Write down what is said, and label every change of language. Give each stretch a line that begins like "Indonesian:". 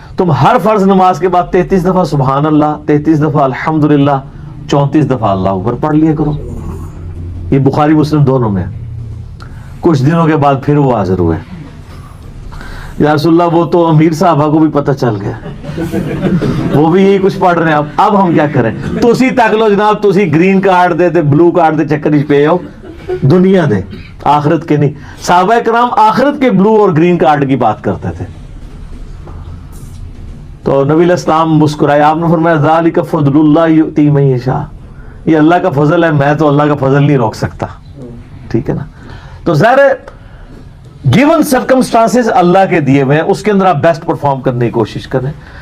Urdu: تم ہر فرض نماز کے بعد 33 دفعہ سبحان اللہ، 33 دفعہ الحمدللہ، 34 دفعہ اللہ اکبر پڑھ لیا کرو. یہ بخاری مسلم دونوں میں. کچھ دنوں کے بعد پھر وہ حاضر ہوئے. یا رسول اللہ وہ تو امیر صاحبہ کو بھی پتہ چل گیا، وہ بھی یہی کچھ پڑھ رہے ہیں. اب ہم کیا کریں؟
Punjabi: تسی تک لو جناب، تسی گرین کارڈ دے بلو کارڈ دے چکر پہ آؤ، دنیا دے آخرت کے نہیں.
Urdu: صحابہ کرام آخرت کے بلو اور گرین کارڈ کی بات کرتے تھے. تو نبی علیہ السلام مسکرائے. آپ نے فرمایا
Arabic: ذالک فضل اللہ یؤتی من یشاء،
Urdu: یہ اللہ کا فضل ہے، میں تو اللہ کا فضل نہیں روک سکتا. ٹھیک ہے نا. تو ظاہر ہے گیون سرکمسٹانسز اللہ کے دیے ہوئے ہیں، اس کے اندر آپ بیسٹ پرفارم کرنے کی کوشش کریں.